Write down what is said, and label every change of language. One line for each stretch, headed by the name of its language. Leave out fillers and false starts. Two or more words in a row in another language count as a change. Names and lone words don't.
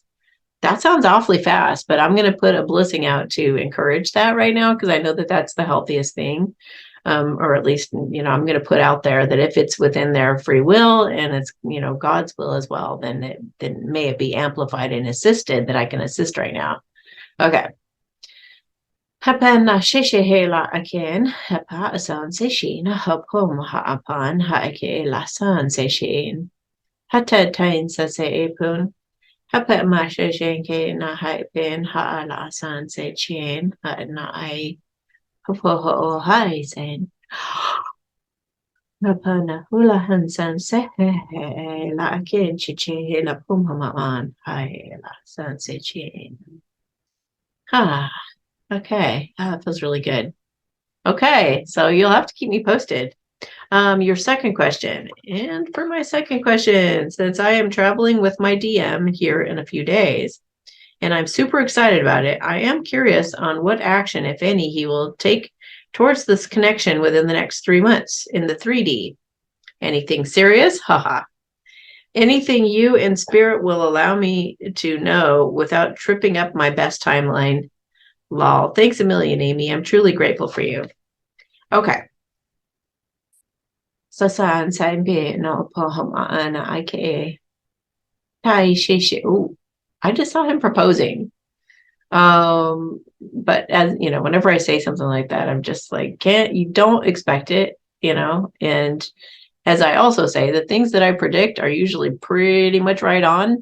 English: That sounds awfully fast, but I'm going to put a blissing out to encourage that right now because I know that that's the healthiest thing. Or at least, I'm going to put out there that if it's within their free will and it's, God's will as well, then may it be amplified and assisted that I can assist right now. Okay. Hapan na shishihela again, hapa asan seshin, hapum haapan haake lasan seshin. Hata tain sa se epun. Hapa masha jenke na haipin haalasan se chin, na I ho hai sen. Hapa na hula hansan se la again chichi la pum hamaan hai lasan se chin. Ha. Okay, that feels really good. Okay, so you'll have to keep me posted. Your second question. And for my second question, since I am traveling with my DM here in a few days, and I'm super excited about it, I am curious on what action, if any, he will take towards this connection within the next 3 months in the 3D. Anything serious? Haha. Anything you and spirit will allow me to know without tripping up my best timeline. Lol. Thanks a million, Amy. I'm truly grateful for you. Okay. Sasan Sanbe no Pohama Ike. Tai Shishi. Ooh, I just saw him proposing. But as you know, whenever I say something like that, I'm just like, you don't expect it, and as I also say, the things that I predict are usually pretty much right on.